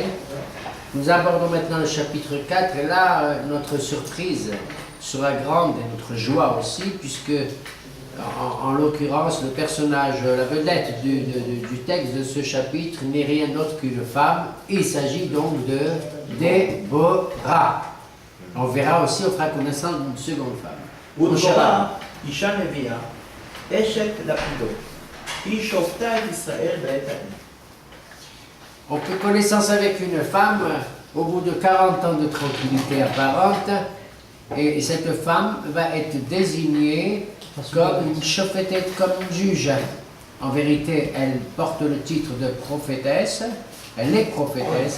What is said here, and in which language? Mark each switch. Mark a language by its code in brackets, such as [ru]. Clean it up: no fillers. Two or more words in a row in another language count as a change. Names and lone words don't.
[fr] Nous abordons maintenant le chapitre 4, et là, notre surprise sera grande et notre joie aussi, puisque, en l'occurrence, le personnage, la vedette du texte de ce chapitre n'est rien d'autre qu'une femme. Il s'agit donc de Déborah. On verra aussi, on fera connaissance d'une seconde femme. [he] ודבורה, אישה נביאה, אשת לפידות, היא שופטה את ישראל בעת ההיא. [fr] On fait connaissance avec une femme au bout de 40 ans de tranquillité apparente, et cette femme va être désignée comme une chofetette, comme une juge. En vérité, elle porte le titre de prophétesse, elle est prophétesse.